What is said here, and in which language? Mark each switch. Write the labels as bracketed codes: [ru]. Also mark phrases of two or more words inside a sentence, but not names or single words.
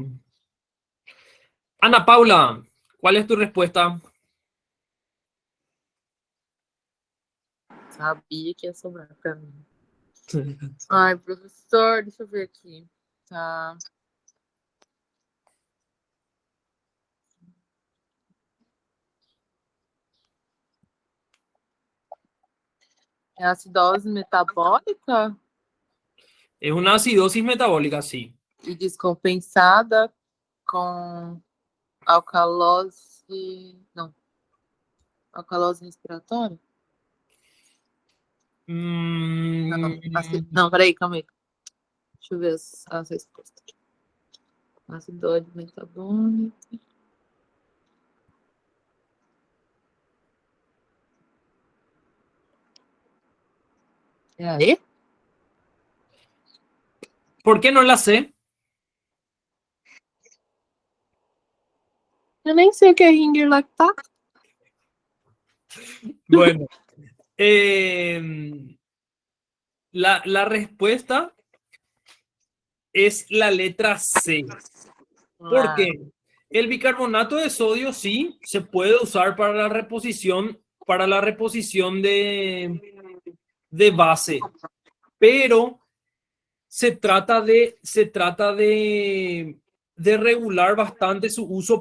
[es] Ana Paula, ¿cuál es tu respuesta? [pt] Sabia que ia sobrar pra mim. Ai, professor, deixa eu ver aqui. Tá. É acidose metabólica [es] Es una acidosis metabólica, sí. [pt] e descompensada com alcalose. Não. Alcalose respiratória? Não, peraí, calma aí. Deixa eu ver as respostas. Acidose metabólica. É aí? [es] ¿Por qué no la sé? [pt] Eu nem sei o que é ringer lactato. [es] Bueno, la respuesta es la letra C. ¿Por qué? El bicarbonato de sodio sí se puede usar para la reposición de base, pero se trata de regular bastante su uso.